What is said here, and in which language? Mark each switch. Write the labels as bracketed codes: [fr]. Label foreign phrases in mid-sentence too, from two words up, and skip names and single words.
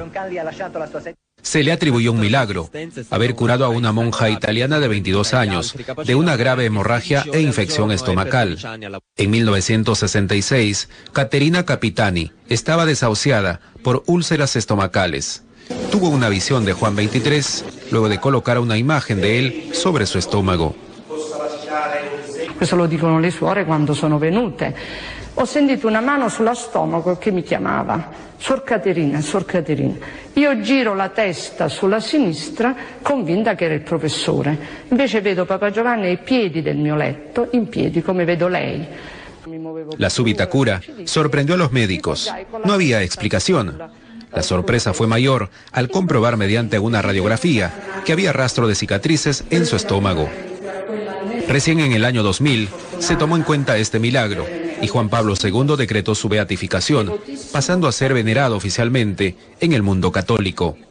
[es] Se le atribuyó un milagro, haber curado a una monja italiana de 22 años de una grave hemorragia e infección estomacal. En 1966, Caterina Capitani estaba desahuciada por úlceras estomacales. Tuvo una visión de Juan XXIII luego de colocar una imagen de él sobre su estómago. [it] Questo lo dicono le suore quando sono venute. Ho sentito una mano sullo stomaco che mi chiamava, Suor Caterina, Suor Caterina. Io giro la testa sulla sinistra, convinta che era il professore. Invece vedo Papa Giovanni ai piedi del mio letto, in piedi come vedo lei. [es] La súbita cura sorprendió a los médicos. No había explicación. La sorpresa fue mayor al comprobar mediante una radiografía que había rastro de cicatrices en su estómago. Recién en el año 2000 se tomó en cuenta este milagro y Juan Pablo II decretó su beatificación, pasando a ser venerado oficialmente en el mundo católico.